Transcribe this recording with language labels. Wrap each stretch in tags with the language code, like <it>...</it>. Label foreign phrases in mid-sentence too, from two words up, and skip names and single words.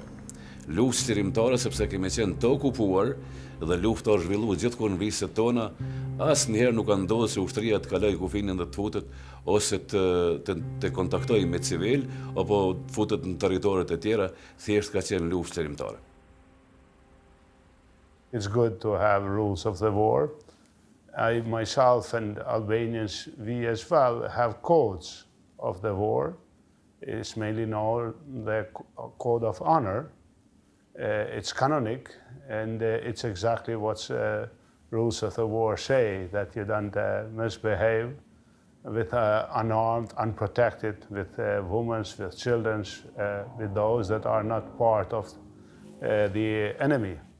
<sq>Luftë qërimtare sepse kemi qenë të okupuar dhe lufta është zhvilluar gjithkohë në viset tona, asnjëherë nuk ka ndodhur se ushtria të kalojë kufinin dhe të futet ose të kontaktojë me civil apo të futet në territoret e tjera, thjesht ka qenë luftë qërimtare.</sq> <en>It's good to have rules of the war. I myself and Albanians, we as well have codes of the war. It's mainly known the code of honor. It's canonic, and it's exactly what rules of the war say, that you don't misbehave with unarmed, unprotected, with women, with children, with those that are not part of the enemy.</en>